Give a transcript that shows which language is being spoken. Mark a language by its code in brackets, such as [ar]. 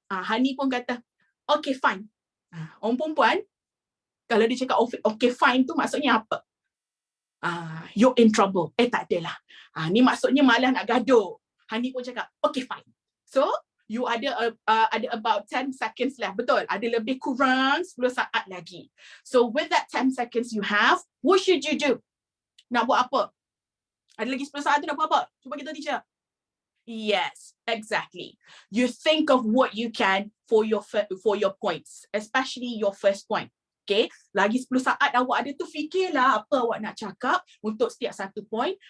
[ms] Hani pun kata, okay fine. Orang perempuan, kalau dia cakap okay fine tu maksudnya apa? [en] You're in trouble. [ms] Tak adalah. Ni maksudnya malah nak gaduh. Hani pun cakap, okay fine. [en] So, you ada about 10 seconds left. [ms] Betul? Ada lebih kurang 10 saat lagi. [en] So, with that 10 seconds you have, what should you do? [ms] Nak buat apa? Ada lagi 10 saat tu nak buat apa? Cuba kita teacher. [en] Yes, exactly. You think of what you can for your points, especially your first point. [ms] Okay, lagi 10 saat awak ada tu, fikirlah apa awak nak cakap untuk setiap satu point.